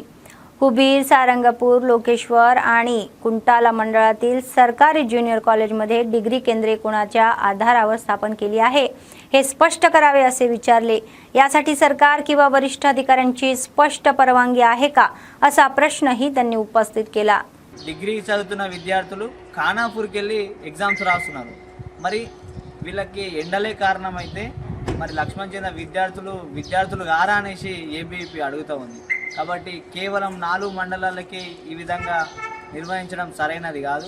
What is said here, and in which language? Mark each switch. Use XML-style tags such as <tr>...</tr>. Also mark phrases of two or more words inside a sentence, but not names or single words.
<mr>कुबीर, सारंगपूर, लोकेश्वर आणि कुंटाला मंडळातील सरकारी ज्युनियर कॉलेजमध्ये डिग्री केंद्रे कोणाच्या आधारावर स्थापन केली आहे हे स्पष्ट करावे असे विचारले. यासाठी सरकार किंवा वरिष्ठ अधिकाऱ्यांची स्पष्ट परवानगी आहे का असा प्रश्नही त्यांनी उपस्थित केला.</mr> <te>డిగ్రీ చదువుతున్న విద్యార్థులు ఖానాపూర్కి వెళ్ళి ఎగ్జామ్స్ రాస్తున్నారు. మరి వీళ్ళకి ఎండలే కారణమైతే మరి లక్ష్మణ్ చెందిన విద్యార్థులు గారా అనేసి ఏబీపీ అడుగుతూ ఉంది. కాబట్టి కేవలం 4 మండలాలకి ఈ విధంగా నిర్వహించడం సరైనది కాదు.</te>